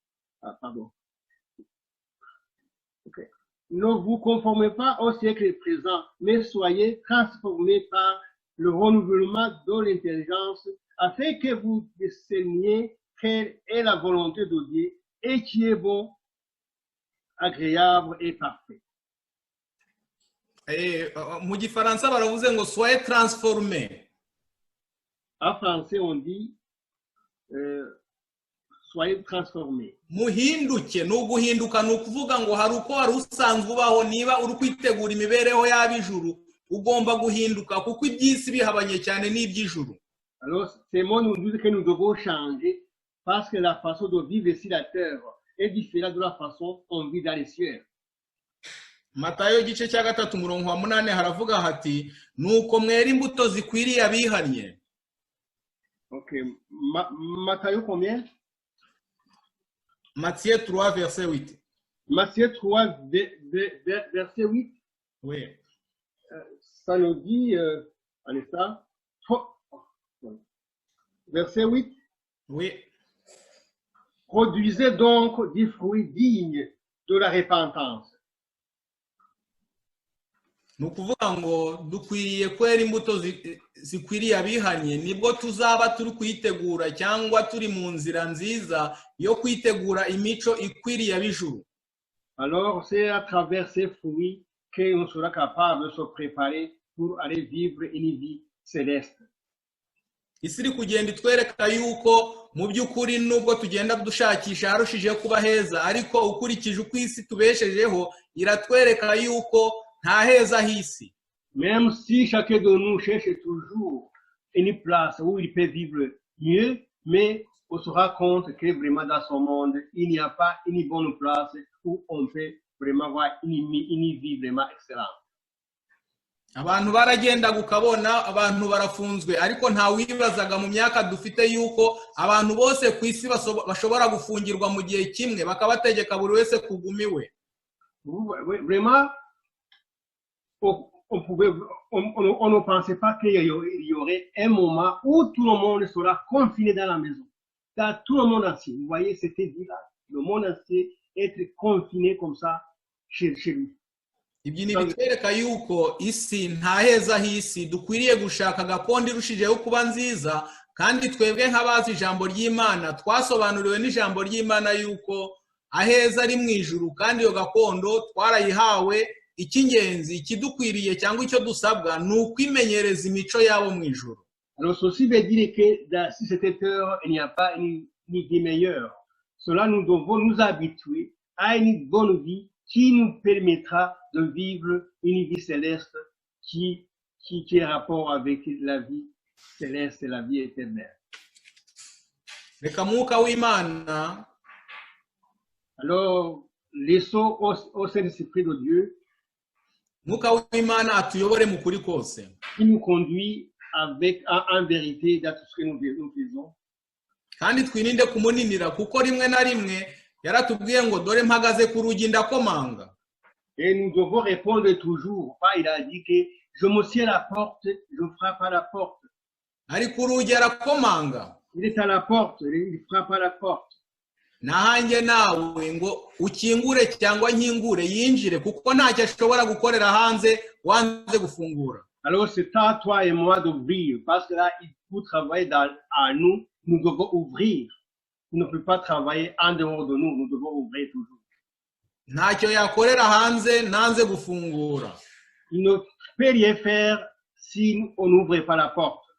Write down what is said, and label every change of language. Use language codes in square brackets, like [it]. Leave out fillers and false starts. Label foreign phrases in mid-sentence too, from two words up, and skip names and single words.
[fr] Ne vous conformez pas au siècle présent, mais soyez transformés par le renouvellement de l'intelligence, afin que vous discerniez quelle est la volonté de Dieu et qui est bon, agréable et parfait. [rw] Mu gifaransa baravuze ngo [fr] soyez transformés. En français on dit soyez transformés. [rw] Muhinduke, no guhinduka no kuvuga ngo hari uko wari usanzwe ubaho, niba uri kwitegura imibereho y'ab'ijuru ugomba guhinduka kuko iby'isi bihabanye cyane n'iby'ijuru. [fr] Alors ces mots nous disent que nous devons changer parce que la façon de vivre sur la terre est différent de la façon dont on vit dans les cieux. [rw] Matayo igice cya gatatu umurongo wa 8 haravuga hati nuko mwera imbuto zikwiriye abihannye. [fr] Ok. Matthieu combien? Matthieu 3 verset 8. Matthieu 3 verset 8. Oui. Ça nous dit, allez ça, verset 8. Oui. Produisez donc des fruits dignes de la repentance. [rw] Nukuvuga ngo dukwiriye kwera imbuto zikwiriye abihannye nibwo tuzaba turi kwitegura cyangwa turi mu nzira nziza yo kwitegura imico ikwiriye ab'ijuru. [fr] Alors c'est à travers ces fruits qu'on sera capable de se préparer pour aller vivre une vie céleste. [rw] Isi iri kugenda itwereka yuko mu by'ukuri nubwo tugenda dushakisha harushijeho kuba heza ariko ukurikije uko isi tubeshejeho iratwereka yuko nta heza hisi. [fr] Même si chacun de nous cherche toujours une place où il peut vivre mieux, mais on se rend compte que vraiment dans ce monde, il n'y a pas une bonne place où on peut vraiment avoir une vie vraiment excellente. [rw] Abantu baragenda gukabona abantu barafunzwe ariko nta wibazaga mu myaka dufite yuko abantu bose ku isi bashobora gufungirwa mu gihe kimwe bakabategeka buri wese kugumiwe. [fr] Vraiment on ne pensait pas qu'il y aurait un moment où tout le monde sera confiné dans la maison. Dans tout le monde entier. Vous voyez, c'était dit là. Le monde entier être confiné comme ça chez lui. [rw] Ibyo ni bitwereka yuko isi nta heza hisi dukwiriye gushaka gakondo irushijeho kuba nziza kandi twebwe nk'abazi ijambo ry'Imana twasobanuriwe n'ijambo ry'Imana yuko aheza ari mu ijuru kandi iyo gakondo twarayihawe. Icy'ingenzi ikidukwiriye cyangwa icyo dusabwa ni ukwimenyereza imico yabo mu ijuru. [fr] Alors ceci veut dire que dans cette terre il n'y a pas une vie meilleure. Cela nous devons nous habituer à une bonne vie qui nous permettra de vivre une vie céleste qui est rapport avec la vie céleste et la vie éternelle. [rw] Reka mwuka w'Imana. [fr] Alors laissons au Saint-Esprit de Dieu [rw] mwuka w'Imana atuyobore mu kuri kose. [fr] Qui nous conduit avec en vérité dans tout ce que nous faisons. [rw] Kandi twirinde kumuninira kuko rimwe na rimwe yaratubwiye ngo dore mpagaze ku rugi ndakomanga. [fr] Et nous devons répondre toujours. Pas il a dit que je me tiens à la porte, je frappe à la porte. [rw] Ari ku rugi arakomanga. [fr] Il est à la porte, il frappe à la porte. [rw] Nahanjye nawe ngo ukingure cyangwa nkingure yinjire kuko ntacyo ashobora gukorera hanze wanze gufungura. [fr] Alors c'est à toi et moi d'ouvrir parce que là il faut travailler à nous devons ouvrir. Il ne peut pas travailler en dehors de nous devons ouvrir toujours. [rw] Ntacyo yakorera hanze nanze gufungura. [fr] Il ne peut rien faire si on n'ouvre pas la porte.